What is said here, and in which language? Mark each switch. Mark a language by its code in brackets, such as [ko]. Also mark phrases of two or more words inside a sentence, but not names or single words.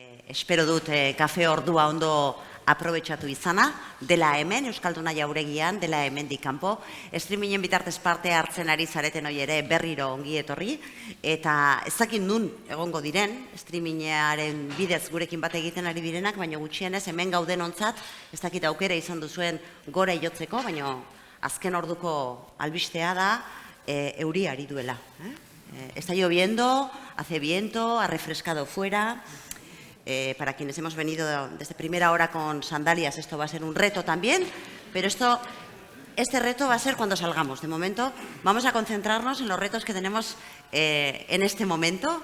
[eu] espero dut kafe ordua ondo aprobetxatu izana, dela hemen, Euskalduna Jauregian, dela hemendik kanpo, streamingen bitartez parte hartzen ari zareten hori ere berriro ongi etorri, eta ez dakit nun egongo diren, streamingaren bidez gurekin bat egiten ari direnak, baina gutxienez hemen gauden ontzat, ez dakit aukera izan duzuen gora jotzeko, baina azken orduko albistea da euri ari duela. [es] Está lloviendo, hace viento, ha refrescado fuera. Para quienes hemos venido desde primera hora con sandalias, esto va a ser un reto también, pero este reto va a ser cuando salgamos. De momento vamos a concentrarnos en los retos que tenemos en este momento.